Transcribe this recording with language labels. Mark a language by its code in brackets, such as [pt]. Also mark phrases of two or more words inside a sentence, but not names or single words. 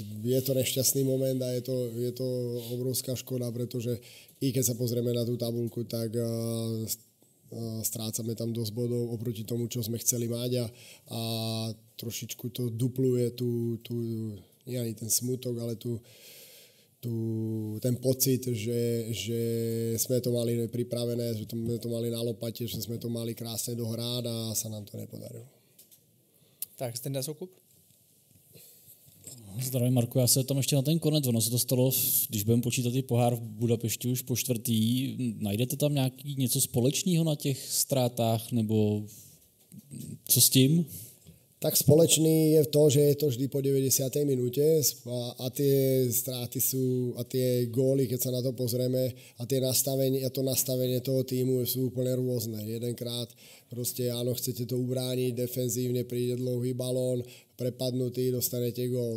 [sk] Je to nešťastný moment a je to obrovská škoda, pretože i keď sa pozrieme na tú tabuľku, tak strácame tam dosť bodov oproti tomu, čo sme chceli mať a trošičku to dupluje nie ani ten smutok, ale ten pocit, že sme to mali pripravené, že sme to mali na lopate, že sme to mali krásne dohrát a sa nám to nepodarilo. [cs] Tak, Stenda Soukup? Zdravím, Marku, já se tam ještě na ten konec, ono se to stalo, když budeme počítat i pohár v Budapešti už po 4. Najdete tam něco společného na těch ztrátách, nebo co s tím? Tak společný je v to, že je to vždy po 90. [sk] minúte a tie stráty sú, a tie góly, keď sa na to pozrieme, a to nastavenie toho týmu sú úplne rôzne. Jedenkrát proste áno, chcete to ubrániť, defenzívne príde dlouhý balón, prepadnutý, dostanete gól.